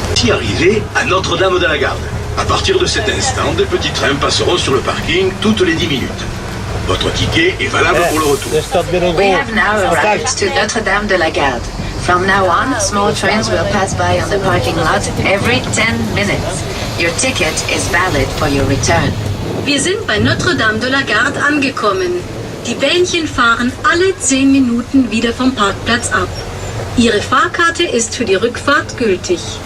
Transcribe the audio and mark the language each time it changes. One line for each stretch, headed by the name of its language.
French: Arrivé à Notre-Dame de la Garde. À partir de cet instant, des petits trains passeront sur le parking toutes les 10 minutes. Votre ticket est valable pour le retour.
English: We have now arrived to Notre-Dame de la Garde. From now on, small trains will pass by on the parking lot every 10 minutes. Your ticket is valid for your return.
German: Wir sind bei Notre-Dame de la Garde angekommen. Die Bähnchen fahren alle 10 Minuten wieder vom Parkplatz ab. Ihre Fahrkarte ist für die Rückfahrt gültig.